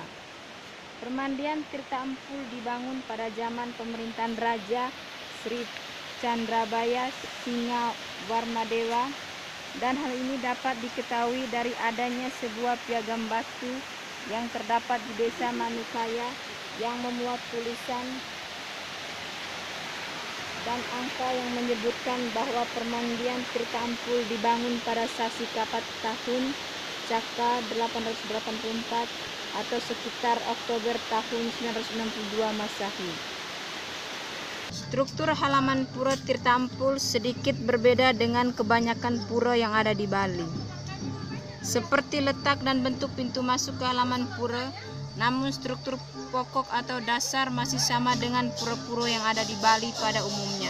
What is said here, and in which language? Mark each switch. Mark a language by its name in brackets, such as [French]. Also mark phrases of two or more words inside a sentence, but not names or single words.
[Indonesian] Permandian Tirta Empul dibangun pada zaman pemerintahan Raja Sri Chandrabaya Singa Warmadewa, dan hal ini dapat diketahui dari adanya sebuah piagam batu yang terdapat di desa Manukaya yang memuat tulisan dan angka yang menyebutkan bahwa permandian Tirta Empul dibangun pada sasi Kapat tahun Caka 884 atau sekitar Oktober tahun 962 Masehi. Struktur halaman pura Tirta Empul sedikit berbeda dengan kebanyakan pura yang ada di Bali. Seperti letak dan bentuk pintu masuk ke halaman pura, namun struktur pokok atau dasar masih sama dengan pura-pura yang ada di Bali pada umumnya.